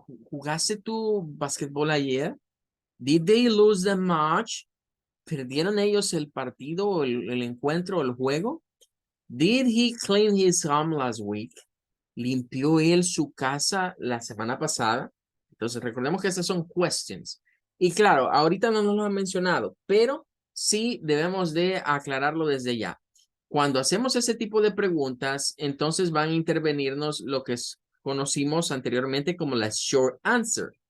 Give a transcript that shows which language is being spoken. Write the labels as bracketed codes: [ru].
[es] ¿Jugaste tu basquetbol ayer? [en] Did they lose the match? [es] ¿Perdieron ellos el partido o el encuentro o el juego? [en] Did he clean his home last week? [es] ¿Limpió él su casa la semana pasada? Entonces, recordemos que esas son questions. Y claro, ahorita no nos lo han mencionado, pero sí debemos de aclararlo desde ya. Cuando hacemos ese tipo de preguntas, entonces van a intervenirnos lo que conocimos anteriormente como las short answer.